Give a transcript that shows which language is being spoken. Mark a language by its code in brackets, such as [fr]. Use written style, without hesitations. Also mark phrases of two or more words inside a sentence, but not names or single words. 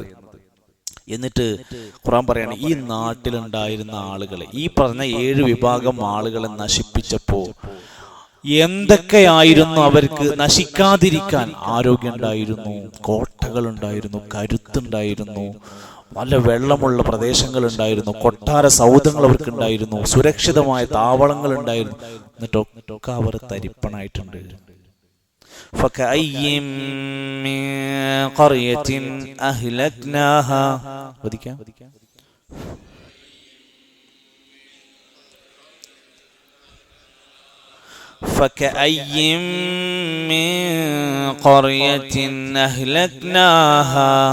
[ml] എന്നിട്ട് ഖുർആൻ പറയാണ്, ഈ നാട്ടിലുണ്ടായിരുന്ന ആളുകളെ, ഈ പറഞ്ഞ 7 വിഭാഗം ആളുകളെ നശിപ്പിച്ചപ്പോ എന്തൊക്കെയായിരുന്നു അവർക്ക് നശിക്കാതിരിക്കാൻ? ആരോഗ്യം ഉണ്ടായിരുന്നു, കോട്ടകൾ ഉണ്ടായിരുന്നു, കരുത്തുണ്ടായിരുന്നു, നല്ല വെള്ളമുള്ള പ്രദേശങ്ങൾ ഉണ്ടായിരുന്നു, കൊട്ടാര സൗധങ്ങൾ അവർക്ക് ഉണ്ടായിരുന്നു, സുരക്ഷിതമായ താവളങ്ങൾ ഉണ്ടായിരുന്നു. എന്നിട്ടൊക്കെ അവർ തരിപ്പണായിട്ടുണ്ട്. [ar] فكأي من قرية أهلكناها فكأي من قرية أهلكناها